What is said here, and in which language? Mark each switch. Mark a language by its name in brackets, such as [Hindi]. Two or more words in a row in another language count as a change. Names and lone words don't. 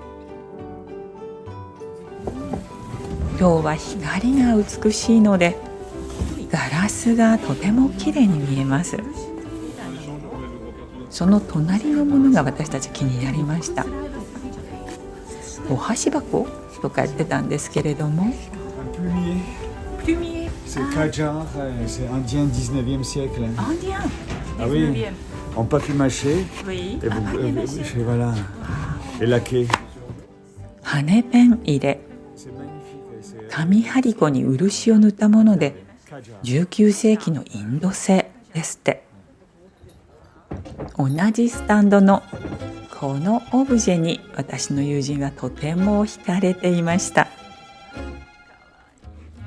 [Japanese] 今日は光が美しいのでガラスがとても綺麗に見えます。その隣のものが私たち気になりました。お箸箱とか言ってたんですけれども、 [French] C'est Qajar, c'est indien 19e siècle. Indien Ah oui, en papier mâché, Oui. et voilà, et laqué. [Japanese] 羽ペン入れ、 [French] C'est magnifique. [Japanese] 紙張り子に漆を塗ったもので、 Qajar. 19世紀のインド製ですって。同じスタンドのこのオブジェに私の友人はとても惹かれていました。